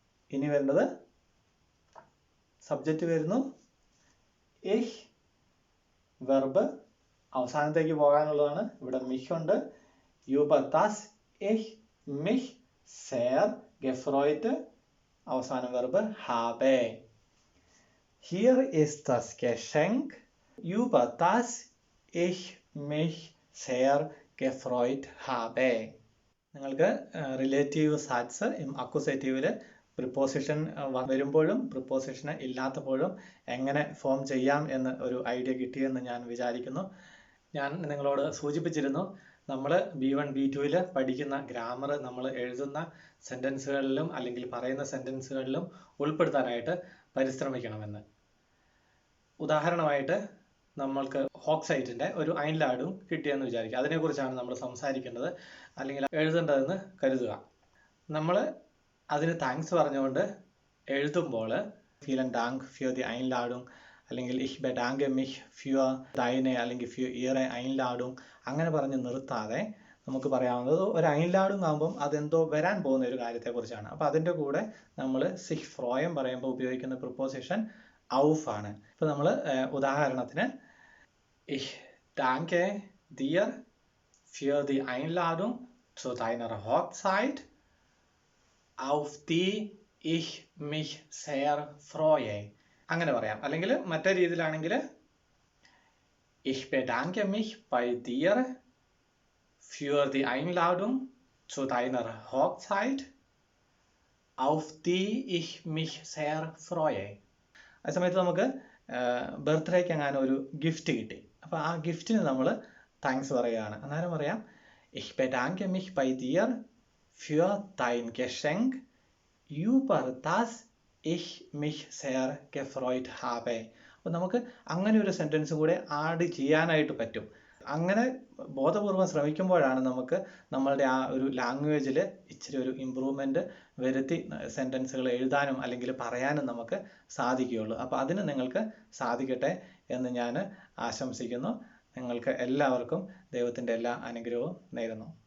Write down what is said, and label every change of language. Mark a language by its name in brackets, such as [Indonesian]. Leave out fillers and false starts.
[Malayalam] ഇനി വരുന്നത് സബ്ജക്റ്റ് വരുന്നു ich, വെർബ് അവസാനത്തേക്ക് പോകാനുള്ളതാണ്. ഇവിടെ mich ഉണ്ട്. [German] über das ich mich sehr gefreut, [Malayalam] അവസാനം verb [German] habe. Hier ist das Geschenk, über das ich mich sehr gefreut habe. [Malayalam] നിങ്ങൾക്ക് relative SATS അക്യൂസേറ്റീവിൽ preposition വരുമ്പോഴും preposition ഇല്ലാത്തപ്പോഴും എങ്ങനെ ഫോം ചെയ്യാം എന്ന് ഒരു ഐഡിയ കിട്ടിയെന്ന് ഞാൻ വിചാരിക്കുന്നു. ഞാൻ നിങ്ങളോട് സൂചിപ്പിച്ചിരുന്നു, നമ്മൾ B1 B2 പഠിക്കുന്ന ഗ്രാമർ നമ്മൾ എഴുതുന്ന സെൻറ്റൻസുകളിലും അല്ലെങ്കിൽ പറയുന്ന സെൻറ്റൻസുകളിലും ഉൾപ്പെടുത്താനായിട്ട് പരിശ്രമിക്കണമെന്ന്. ഉദാഹരണമായിട്ട് നമ്മൾക്ക് ഹോക്സൈറ്റിൻ്റെ ഒരു ഐൻലാഡും കിട്ടിയെന്ന് വിചാരിക്കുക. അതിനെക്കുറിച്ചാണ് നമ്മൾ സംസാരിക്കേണ്ടത് അല്ലെങ്കിൽ എഴുതേണ്ടതെന്ന് കരുതുക. നമ്മൾ അതിന് താങ്ക്സ് പറഞ്ഞുകൊണ്ട് എഴുതുമ്പോൾ [German] vielen Dank für die Einladung [Malayalam] അല്ലെങ്കിൽ [German] ich bedanke mich für deine [Malayalam] അല്ലെങ്കിൽ [German] für ihre Einladung [Malayalam] അങ്ങനെ പറഞ്ഞ് നിർത്താതെ നമുക്ക് പറയാവുന്നത് ഒരു ഐൻലാഡും ആകുമ്പം അതെന്തോ വരാൻ പോകുന്ന ഒരു കാര്യത്തെക്കുറിച്ചാണ്. അപ്പോൾ അതിൻ്റെ കൂടെ നമ്മൾ sich freuen പറയുമ്പോൾ ഉപയോഗിക്കുന്ന പ്രിപ്പോസിഷൻ auf ആണ്. ഇപ്പോൾ നമ്മൾ ഉദാഹരണത്തിന് [German] ich danke dir für die Einladung zu deiner Hochzeit, auf die ich mich sehr freue. [Malayalam] അങ്ങനെ പറയാം. അല്ലെങ്കിൽ മറ്റേ രീതിയിലാണെങ്കിൽ [German] ich bedanke mich bei dir für die Einladung zu deiner Hochzeit, auf die ich mich sehr freue. [Malayalam] ആ സമയത്ത് നമുക്ക് ബർത്ത്ഡേക്ക് അങ്ങനെ ഒരു ഗിഫ്റ്റ് കിട്ടി. അപ്പോൾ ആ ഗിഫ്റ്റിന് നമ്മൾ താങ്ക്സ് പറയുകയാണ്. അന്നേരം പറയാം [German] ich bedanke mich bei dir für dein Geschenk, über das ich mich sehr gefreut habe. [Malayalam] അപ്പോൾ നമുക്ക് അങ്ങനെ ഒരു സെൻറ്റൻസ് കൂടെ ആഡ് ചെയ്യാനായിട്ട് പറ്റും. അങ്ങനെ ബോധപൂർവം ശ്രമിക്കുമ്പോഴാണ് നമുക്ക് നമ്മളുടെ ആ ഒരു ലാംഗ്വേജിൽ ഇച്ചിരി ഒരു ഇമ്പ്രൂവ്മെൻറ്റ് വരുത്തി സെൻറ്റൻസുകൾ എഴുതാനും അല്ലെങ്കിൽ പറയാനും നമുക്ക് സാധിക്കുകയുള്ളൂ. അപ്പോൾ അതിന് നിങ്ങൾക്ക് സാധിക്കട്ടെ എന്ന് ഞാൻ ആശംസിക്കുന്നു. നിങ്ങൾക്ക് എല്ലാവർക്കും ദൈവത്തിൻ്റെ എല്ലാ അനുഗ്രഹവും നേരുന്നു.